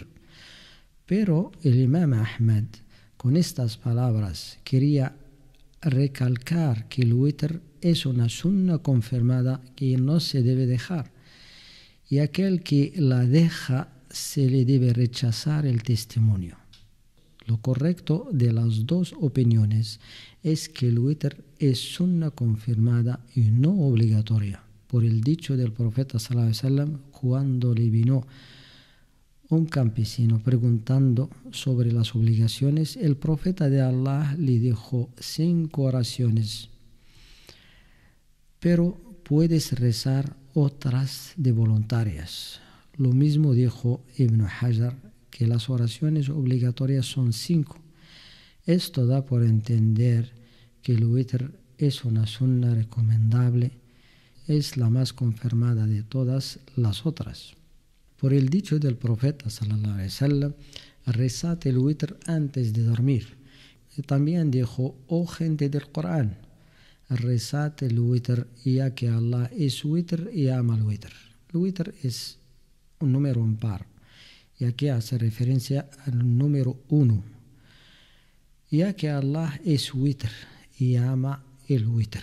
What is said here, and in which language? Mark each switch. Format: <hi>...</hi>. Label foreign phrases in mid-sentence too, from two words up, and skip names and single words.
<es>Pero el Imam Ahmed, con estas palabras, quería recalcar que el witr es una sunna confirmada que no se debe dejar, y aquel que la deja se le debe rechazar el testimonio. Lo correcto de las dos opiniones es que el witr es sunna confirmada y no obligatoria, por el dicho del profeta</es> <ar>صلى الله عليه وسلم</ar> <es>cuando le vino un campesino preguntando sobre las obligaciones. El profeta de Allah le dijo: 5 oraciones, pero puedes rezar otras de voluntarias. Lo mismo dijo Ibn Hajar, que las oraciones obligatorias son 5. Esto da por entender que el witr es una sunna recomendable, es la más confirmada de todas las otras. Por el dicho del profeta</es> <ar>صلى الله عليه وسلم:</ar> <es>rezad el witr antes de dormir. Y también dijo: oh gente del Corán, rezad el witr, ya que Allah es witr y ama el witr. El witr es un número impar, y aquí hace referencia al número 1, ya que Allah es witr y ama el witr.</es>